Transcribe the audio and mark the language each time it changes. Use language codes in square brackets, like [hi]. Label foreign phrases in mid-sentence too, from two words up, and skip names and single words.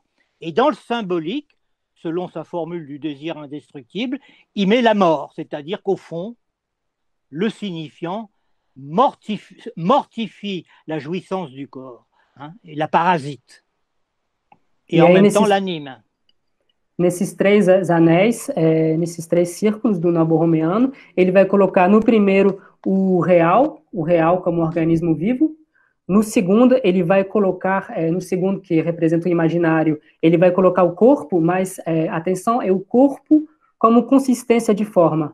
[fr] Et dans le symbolique, selon sa formule du désir indestructible, il met la mort. C'est-à-dire qu'au fond, le signifiant mortifie la jouissance du corps, hein, et la parasite. Et en même temps l'anime. [pt] Nesses 3 anéis, nesses 3 círculos do nó borromeano, ele vai colocar no primeiro o real como organismo vivo. No segundo, ele vai colocar, no segundo, que representa o imaginário, ele vai colocar o corpo, mas, atenção, é o corpo como consistência de forma.